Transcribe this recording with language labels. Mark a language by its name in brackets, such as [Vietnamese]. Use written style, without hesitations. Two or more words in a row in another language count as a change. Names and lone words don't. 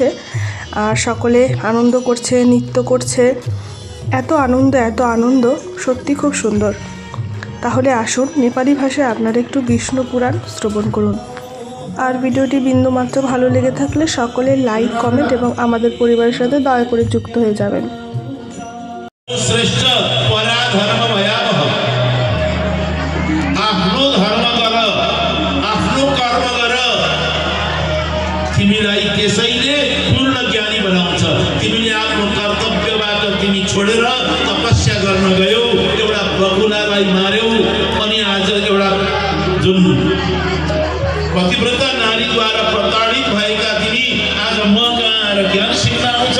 [Bangla] আর সকলে আনন্দ করছে, নৃত্য করছে। এত আনন্দ, সত্যি খুব সুন্দর। তাহলে আসুন নেপালি ভাষায় আপনারা একটু বিষ্ণু পুরাণ শ্রবণ করুন। আর ভিডিওটি বিন্দুমাত্র ভালো লেগে থাকলে সকলে লাইক, কমেন্ট এবং আমাদের পরিবারের সাথে দয়া করে যুক্ত হয়ে যাবেন। [Nepali] श्रेष्ठ पराधर्म भयावह आफ्नो धर्म गर, आफ्नो कर्म गर। तिमीलाई त्यसैले पूर्ण ज्ञानी बनाउँछ। तिमीले आफ्नो कर्तव्यबाट तिमी छोडेर तपस्या गर्न गयौ, एउटा बकुलालाई मार्यौ, अनि आज एउटा जुन पतिव्रता नारीद्वारा प्रताडित भएका तिमी आज म कहाँ आएर ज्ञान सिक्न आउँछौ।